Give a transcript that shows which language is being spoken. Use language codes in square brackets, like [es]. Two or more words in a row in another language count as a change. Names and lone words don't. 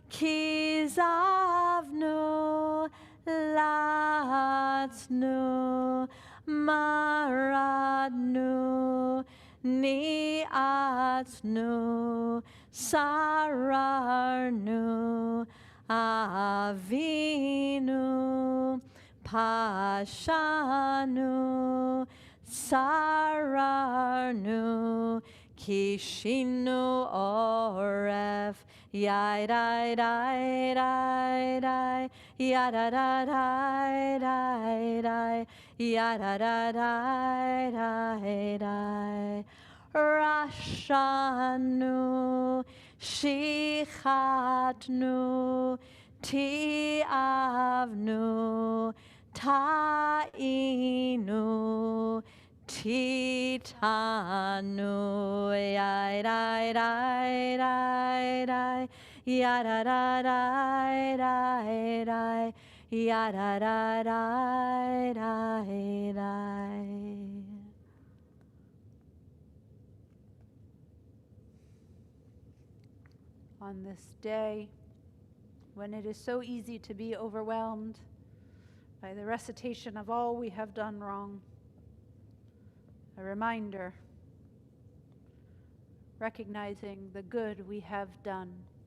[he] כזבנו לצנו מרדנו ניאצנו סררנו עוינו פשענו צררנו קשינו עורף yadai dai dai dai yada dai dai dai yada dai dai dai רשענו שחתנו תיעבנו תעינו תעתענו Yai Dai Dai Dai Dai Yada da Dai Dai Dai Yada da Dai Dai Dai. [en] On this day, when it is so easy to be overwhelmed by the recitation of all we have done wrong, a reminder, recognizing the good we have done.